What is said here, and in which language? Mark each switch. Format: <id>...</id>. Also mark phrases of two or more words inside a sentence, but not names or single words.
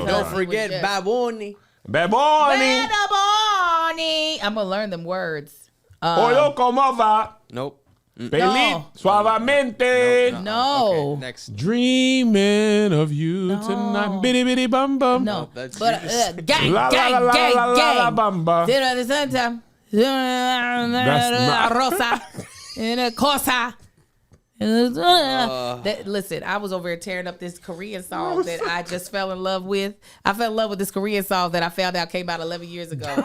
<en>And don't forget Bad Bunny. Bad Bunny. Bad Bunny. I'm going to learn them words.</en> <es>Oyo como va.</es> <en>Nope.</en> <es>Feliz suavemente.</es> <en>No. Okay, next. Dreaming of you tonight. Bitty bitty bum bum. No. that's But gang, La, la, gang, la, gang, la, la, la, gang. bamba. Dinner at the same time. not- Rosa. And a cosa. Listen, I was over here tearing up this Korean song that I just fell in love with. I fell in love with this Korean song that I found out came out 11 years ago.</en>